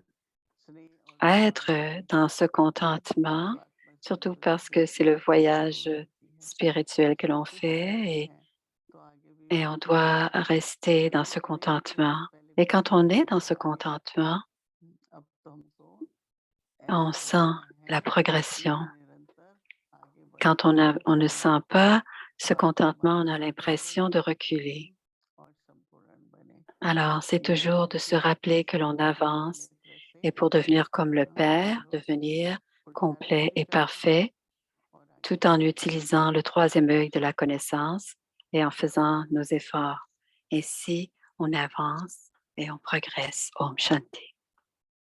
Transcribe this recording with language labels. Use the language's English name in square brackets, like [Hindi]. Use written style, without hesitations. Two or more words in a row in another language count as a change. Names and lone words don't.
[Hindi] स्नेह और [French] être [Hindi] भाव से [French] dans ce [Hindi] तो [French] contentement, [Hindi] आत्मा [French] surtout [Hindi] संतुष्ट [French] parce que c'est [Hindi] होती [French] le [Hindi] है [French] voyage [Hindi] संपूर्ण होती है [French] spirituel que l'on [Hindi] संतुष्ट रहते [French] fait [Hindi] हैं तो आगे भी [French] et on doit rester dans [Hindi] पहले [French] ce [Hindi] तो नहीं थे [French] contentement. [Hindi] पहले [French] Et quand [Hindi] बिल्कुल [French] on [Hindi] नहीं [French] est dans [Hindi] थे [French] ce contentement, [Hindi] अब तो हमको [French] on [Hindi] ऐसा [French] sent [Hindi] रहना [French] la [Hindi] है [French] progression. [Hindi] कि निरंतर आगे [French] Quand [Hindi] बढ़ते रहें [French] on ne sent pas ce [Hindi] आत्मा [French] contentement, on a [Hindi] पवित्र [French] l'impression [Hindi] बने [French] de reculer. [Hindi] और संपूर्ण बने [French] Alors, c'est [Hindi] ये [French] toujours de se [Hindi] निरंतर [French] rappeler que l'on [Hindi] दिव्य [French] avance [Hindi] नेत्र से [French] et pour devenir comme le Père, [Hindi] रोज [French] devenir [Hindi] पुरुषार्थ [French] complet [Hindi] भी [French] et [Hindi] करते हैं [French] parfait, [Hindi] और आगे [French] tout en [Hindi] बढ़ते हैं [French] utilisant le troisième œil de la connaissance et en faisant nos efforts. Ainsi, on avance et on progresse. [Sanskrit] ओम् शान्ति.